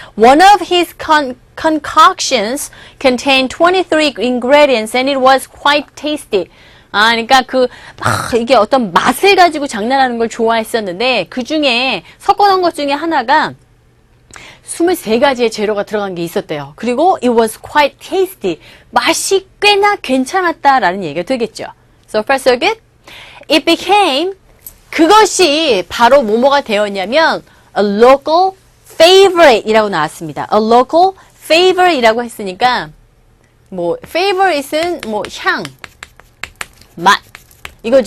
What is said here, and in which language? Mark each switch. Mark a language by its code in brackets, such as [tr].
[en] One of his concoctions contained 23 ingredients and it was quite tasty. [ko] 그러니까 이게 어떤 맛을 가지고 장난하는 걸 좋아했었는데 그 중에 섞어놓은 것 중에 하나가 23가지의 재료가 들어간 게 있었대요. 그리고 [en] it was quite tasty. [ko] 맛이 꽤나 괜찮았다라는 얘기가 되겠죠. [en] So far so good? It became, [ko] 그것이 바로 뭐뭐가 되었냐면 [en] a local favorite [ko] 이라고 나왔습니다. A local favorite이라고 했으니까 favorite은 향, 맛 이거죠.